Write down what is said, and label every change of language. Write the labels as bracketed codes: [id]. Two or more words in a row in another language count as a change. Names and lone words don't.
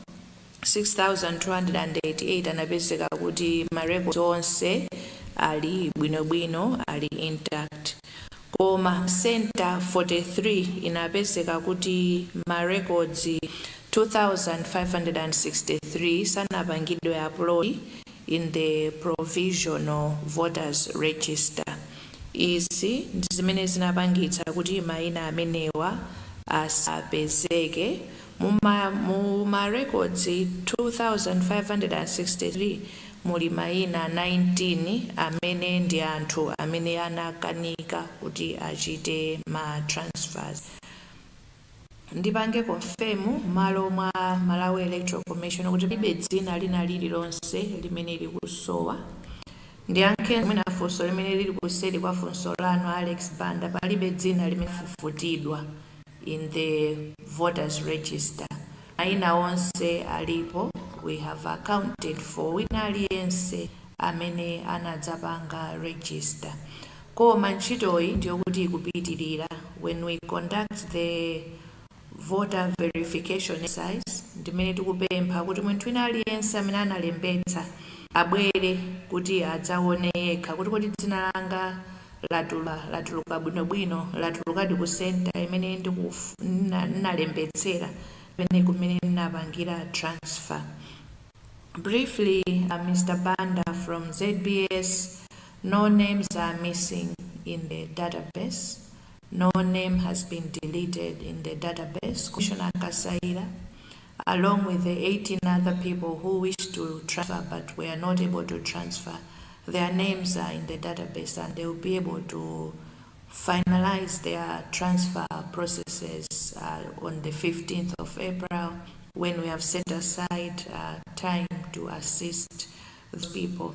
[ny] 6,288 anapezeka kuti marecords onse ali bwinobwino ali intact, koma center 43 inapezeka kuti marecords 2,563 sanapangidwe [en] upload in the provisional voters register. [ny] Izi zimene zinapangitsa kuti mayina amenewa asapezeke mu records 2,563 muli mayina 19 amene ndi anthu amene anakanika kuti achite ma transfers. Ndipange confirm malo mwa Malawi Electoral Commission kuti libe dzina lina lililonse limene likusowa. Ndiyankhe mwina funso limene lili kuseri kwa funso lanu Alex Banda, palibe dzina limene lafufutidwa [en] in the voters register. [ny] Mayina onse alipo, [en] we have accounted for [ny] wina aliyense amene anadzapanga register. Koma ntchitoyi ndiyokuti ikupitirira. [en] When we conduct the voter verification exercise [ny] ndimene tikupempha kuti munthu wina aliyense amene analembetsa abwere kuti adzaone yekha kuti kodi dzina langa latuluka bwinobwino, latulukadi ku center imene ndinalembetsera kumene ndinapangira transfer. [en] Briefly, Mr. Banda from ZBS, no names are missing in the database. No name has been deleted in the database. Commissioner Kasaira, along with the 18 other people who wish to transfer but were not able to transfer, their names are in the database and they will be able to finalize their transfer processes on the 15th of April when we have set aside time to assist those people.